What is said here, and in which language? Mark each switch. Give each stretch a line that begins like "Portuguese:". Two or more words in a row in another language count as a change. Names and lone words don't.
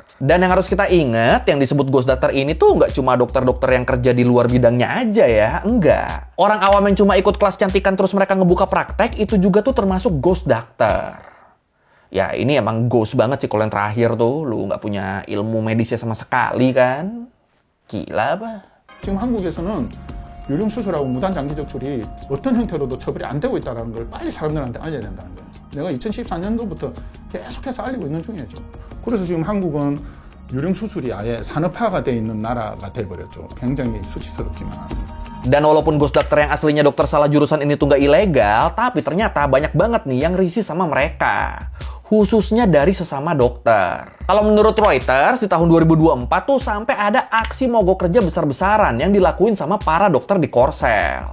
Indonesian: Dan yang harus kita ingat, yang disebut
English: ghost doctor
Indonesian: ini tuh nggak cuma dokter-dokter yang kerja di luar bidangnya aja ya, enggak. Orang awam yang cuma ikut kelas cantikan terus mereka ngebuka praktek, itu juga tuh termasuk
English: ghost doctor.
Indonesian: Ya, ini emang ghost banget sih kalau yang terakhir tuh, lu nggak punya ilmu medisnya sama sekali kan. Gila apa?
Korean: 지금 한국에서는 유령 수술하고 무단 장기 적출이 어떤 형태로도 처벌이 안 되고 있다는 걸 빨리 사람들한테 알려야 된다는 거예요. 내가 2014년도부터 계속해서 알리고 있는 중이죠. 그래서 지금 한국은 유령 수술이 아예 산업화가 돼 있는 나라가 돼버렸죠. 굉장히 수치스럽지만.
Indonesian: Dan walaupun
English: ghost doctor
Indonesian: yang aslinya dokter salah jurusan ini tuh nggak ilegal, tapi ternyata banyak banget nih yang risih sama mereka. Khususnya dari sesama dokter. Kalau menurut Reuters, di tahun 2024 tuh sampai ada aksi mogok kerja besar-besaran yang dilakuin sama para dokter di Korsel.